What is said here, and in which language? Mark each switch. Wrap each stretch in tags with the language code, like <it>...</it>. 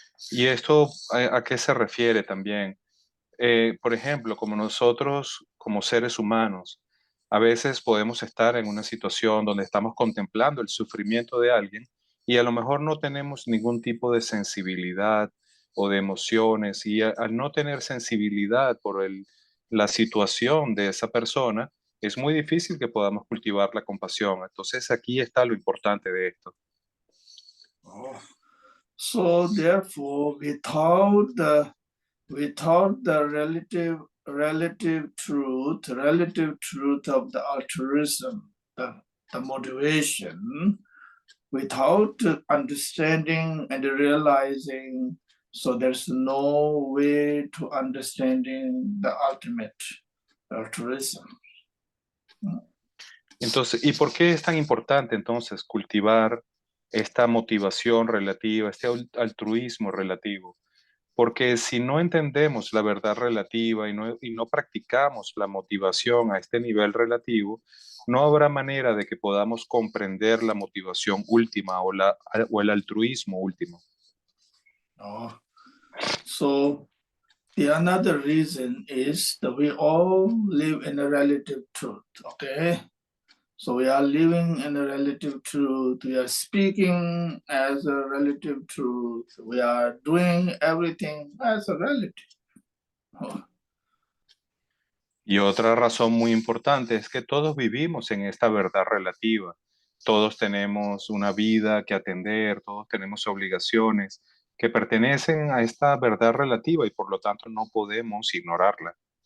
<es>¿Y esto a qué se refiere también? Por ejemplo, como nosotros, como seres humanos, a veces podemos estar en una situación donde estamos contemplando el sufrimiento de alguien y a lo mejor no tenemos ningún tipo de sensibilidad o de emociones y al no tener sensibilidad por la situación de esa persona, es muy difícil que podamos cultivar la compasión. Entonces aquí está lo importante de esto.</es> <en>So therefore, without the relative truth of the altruism, the motivation, without understanding and realizing, so there's no way to understanding the ultimate altruism.</en> <es>Entonces, ¿y por qué es tan importante entonces cultivar esta motivación relativa, este altruismo relativo? Porque si no entendemos la verdad relativa y no practicamos la motivación a este nivel relativo, no habrá manera de que podamos comprender la motivación última o el altruismo último.</es> <en>So The another reason is that we all live in a relative truth, okay? So we are living in a relative truth. We are speaking as a relative truth. We are doing everything as a relative. Oh.</en> <es>Y otra razón muy importante es que todos vivimos en esta verdad relativa. Todos tenemos una vida que atender, todos tenemos obligaciones que pertenecen a esta verdad relativa y por lo tanto no podemos ignorarla.</es>